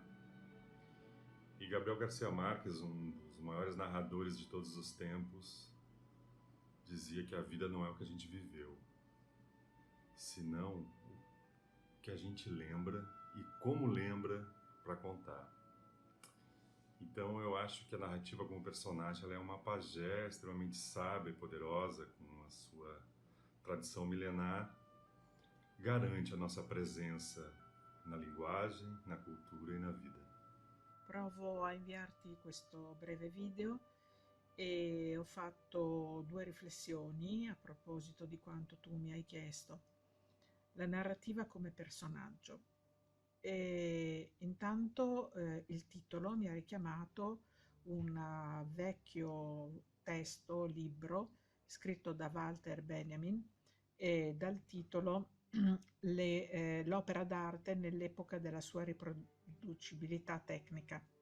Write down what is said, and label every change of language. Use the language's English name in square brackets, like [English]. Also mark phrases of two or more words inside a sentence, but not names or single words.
[Portuguese] E Gabriel Garcia Marques, um dos maiores narradores de todos os tempos, dizia que a vida não é o que a gente viveu, senão o que a gente lembra e como lembra para contar. Então eu acho que a narrativa como personagem ela é uma pajé extremamente sábia e poderosa, com a sua tradição milenar, garante a nossa presença na linguagem, na cultura e na vida. [Italian] Provo a inviarti questo breve video e ho fatto due riflessioni a proposito di quanto tu mi hai chiesto. La narrativa come personaggio. E intanto il titolo mi ha richiamato un vecchio testo, libro, scritto da Walter Benjamin, e dal titolo L'opera d'arte nell'epoca della sua riproducibilità tecnica.